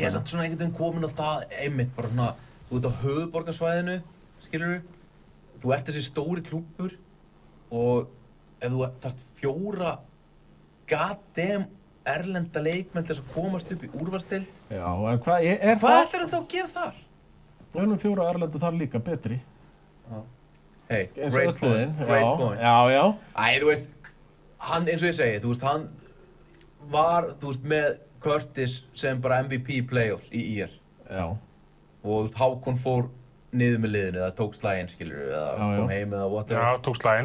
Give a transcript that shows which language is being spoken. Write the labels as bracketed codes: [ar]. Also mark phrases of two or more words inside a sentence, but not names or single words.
[is] Ég er samt svona einhvern veginn komin á það einmitt, bara svona, þú ert á höfuðborgarsvæðinu, skilurðu, þú ert þessi stóri klúbbur og ef þú þarft 4 goddamn erlenda leikmenn til þess að komast upp í úrvalsdeild. Já, en hvað er það? Hvað ætlarðu þá að gera þar? Við erum 4 erlenda þar líka betri. [en] Hey, great point. [is] Já. Æ, þú veist, hann, eins og ég segi, þú veist, hann var, þú veist, með Curtis sem bara [en] MVP playoffs [is] í IR. Já. Og Hákon fór niður með liðinu, eða tók slaginn, skilur við, eða kom heim eða whatever. Já, tók slaginn.